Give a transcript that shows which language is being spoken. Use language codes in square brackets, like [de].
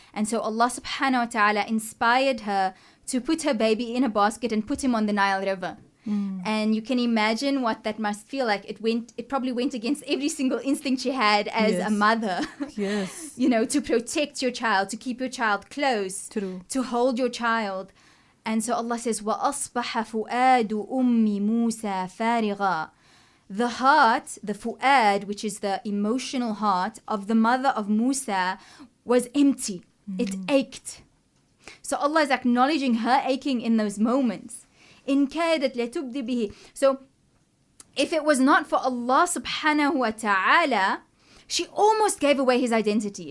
[en] And so Allah subhanahu wa ta'ala inspired her to put her baby in a basket and put him on the Nile River. And you can imagine what that must feel like. It probably went against every single instinct she had as a mother. Yes. You know, to protect your child, to keep your child close, True. to hold your child. And so Allah says, [ar] وَأَصْبَحَ فُؤَادُ أُمِّ مُوسَى فَارِغًا. [en] The heart, the fu'ad, which is the emotional heart of the mother of Musa, was empty. It ached. So Allah is acknowledging her aching in those moments. [ar] إِن كَادَتْ لَتُبْدِ بِهِ. [en] So if it was not for Allah subhanahu wa ta'ala, she almost gave away his identity.